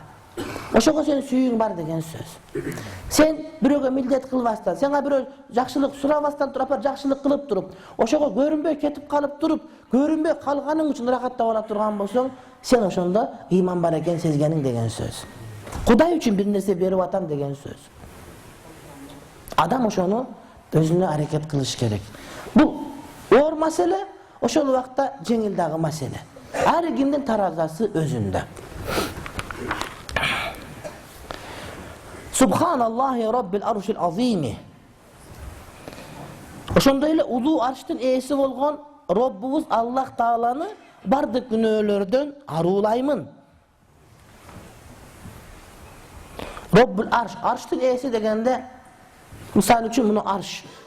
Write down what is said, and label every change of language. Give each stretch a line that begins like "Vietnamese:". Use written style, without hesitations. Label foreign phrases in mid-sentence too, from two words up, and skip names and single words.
Kyrgyz: Ошого сен сүйүң бар деген сөз. Сен бирөөгө милдет кылбастан, сага бирөө жакшылык сурабастан туруп, жакшылык кылып туруп, ошого көрүнбөй кетип калып туруп, көрүнбөй калганың үчүн рахаттап ала турган болсоң, сен ошондо ыйман бар экен сезгениң деген сөз. Кудай үчүн бир нерсе берип атам деген сөз. Адам ошону өзүнө аракет кылыш керек. Бул оор маселе, ошол убакта жеңил дагы маселе. Ар кимдин таразасы өзүндө.
Arabic: سبحان الله يا رب العرش العظيم.
Kyrgyz: Ошондой эле улуу арштын ээси болгон Роббубуз Аллах Тааланы бардык күнөөлөрдөн аруулаймын.
Arabic: رب العرش,
Kyrgyz: арштын ээси дегенде мисалы үчүн муну арш.